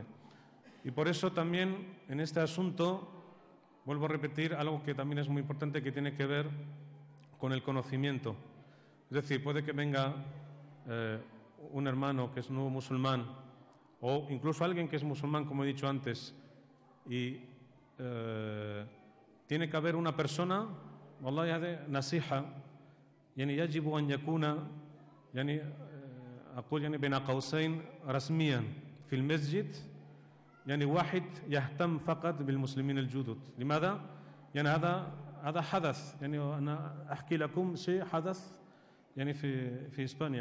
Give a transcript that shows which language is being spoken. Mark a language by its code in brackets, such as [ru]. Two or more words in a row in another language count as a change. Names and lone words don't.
[es] Y por eso también en este asunto, vuelvo a repetir algo que también es muy importante, que tiene que ver con el conocimiento. Es decir, puede que venga un hermano que es nuevo musulmán, o incluso alguien que es musulmán, como he dicho antes, y tiene que haber una persona, [ar] والله هذه نصيحة يعني يجب أن يكون يعني أقول يعني بين قوسين رسميا في المسجد يعني واحد يهتم فقط بالمسلمين الجدد. لماذا؟ يعني هذا حدث، يعني أنا أحكي لكم شيء حدث يعني في إسبانيا.